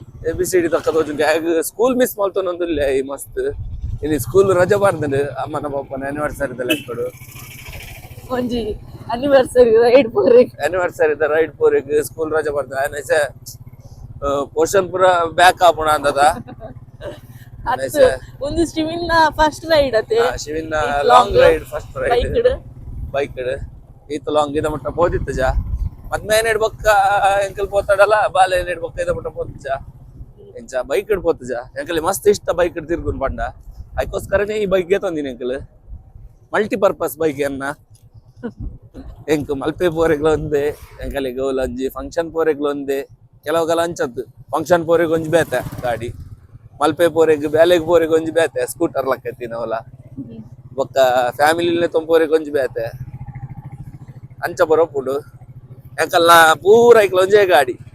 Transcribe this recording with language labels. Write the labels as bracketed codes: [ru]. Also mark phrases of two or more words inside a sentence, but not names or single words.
[tcy] ABCD ತಕ್ಕ ತೋಜುಂಡು [en] school miss [tcy] ಮಲ್ತೊಂದುಲ್ಲೆ ಈ ಮಸ್ತ್ ಇಲ್ಲಿ ಸ್ಕೂಲ್ ರಜೆ ಬಾರ್ದಂಡು ಅಮ್ಮನ ಪಪ್ಪನ ಆನಿವರ್ಸರಿದ ಲೆಕ್ಕಡು ಒಂಜಿ ಆನಿವರ್ಸರಿ ರೈಡ್ ಪೋರಿಗೆ ಸ್ಕೂಲ್ ರಜೆ ಬಾರ್ದ ಪೋರ್ಷನ್ ಪೂರ ಬ್ಯಾಕ್ ಆಪುಣ ಅಂದದ ಅತ್ತು ಒಂದು ಶಿವಿನ [en] first ride [tcy] ಅತ್ತೆ ಶಿವಿನ [en] It's ಲಾಂಗ್ long. ride first ride [tcy] ಬೈಕ್ ಬೈಕ್ ಈತ ಲಾಂಗ್ ಇದ ಮಟ್ಟ ಪೋದಿತ್ತಜ ಮತ್ ಮೇನ್ ಬೊಕ್ಕ ಎಂಕಲ್ ಪೋತಾಡಲ್ಲ ಬಾಲೆ ಬೊಕ್ಕ ಇದ ಮಟ್ಟ ಪೋತಜ ಎಂಚ ಬೈಕ್ ಪೋತಜ ಎಂಕಲ್ ಮಸ್ತ್ ಇಷ್ಟ ಬೈಕ್ ತಿರ್ಗುನ್ ಪಂಡ ಅದಕ್ಕೋಸ್ಕರನೇ ಈ ಬೈಕ್ ತಂದಿನಿ ಎಂಕಲ್ [en] multipurpose bike [tcy] ಅನ್ನ ಎಂಕ್ ಮಲ್ಪೆ ಪೋರೆಗ್ಲ ಒಂದೇ ಎಂಕಲ್ ಗೌಲ್ ಒಂಜಿ ಫಂಕ್ಷನ್ ಪೋರೆಗ್ಲ ಒಂದೇ ಕೆಲವುಗಲ ಅಂಚದ್ದು ಫಂಕ್ಷನ್ ಪೋರೆಗ್ ಒಂಜಿ ಬೇತೆ ಗಾಡಿ ಮಲ್ಪೆ ಪೋರೆಗ್ ಬ್ಯಾಲೆಗ್ ಪೋರೆಗ್ ಒಂಜಿ ಬೇತೆ ಸ್ಕೂಟರ್ ಲಕ್ಕತ್ತಿ ನಾವಲ್ಲ ಬೊಕ್ಕ ಫ್ಯಾಮಿಲಿನೇ ತೊಂಪೋರೆಗ್ ಒಂಜಿ ಬೇತೆ ಅಂಚ ಬರೋಪುಡು ಯಾಕಲ್ಲ ಪೂರ ಐಕ್ಲ ಒಂಜೇ ಗಾಡಿ